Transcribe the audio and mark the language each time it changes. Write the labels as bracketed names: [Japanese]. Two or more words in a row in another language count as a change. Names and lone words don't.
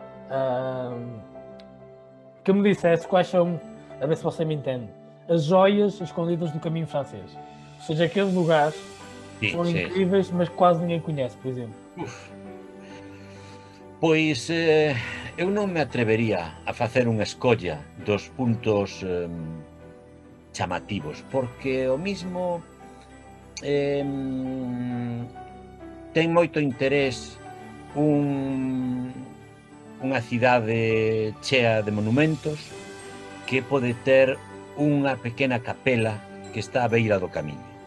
[Portuguese] que me dissesse quais são, a ver se você me entende, as joias escondidas do caminho francês. Ou seja, aqueles lugares são incríveis, mas quase ninguém conhece, por exemplo. [Galician] Pois eu non me atrevería a facer unha escolla dos puntos chamativos, porque o mismo ten moito interés unha cidade chea de monumentos que pode ter unha pequena capela que está á beira do camiño.